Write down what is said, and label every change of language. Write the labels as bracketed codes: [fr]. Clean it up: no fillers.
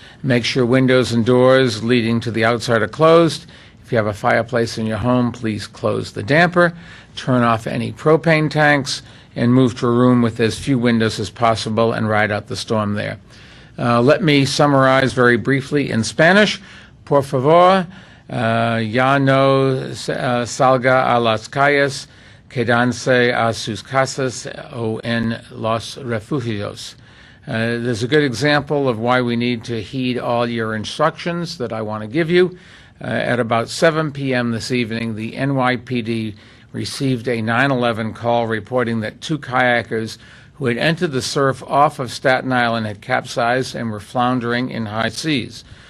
[en] Make sure windows and doors leading to the outside are closed. If you have a fireplace in your home, please close the damper, turn off any propane tanks, and move to a room with as few windows as possible and ride out the storm there. Let me summarize very briefly in Spanish. [es] Por favor, ya no salga a las calles, quédanse a sus casas o en los refugios. [en] There's a good example of why we need to heed all your instructions that I want to give you. At about 7 p.m. this evening, the NYPD received a 911 call reporting that two kayakers who had entered the surf off of Staten Island had capsized and were floundering in high seas.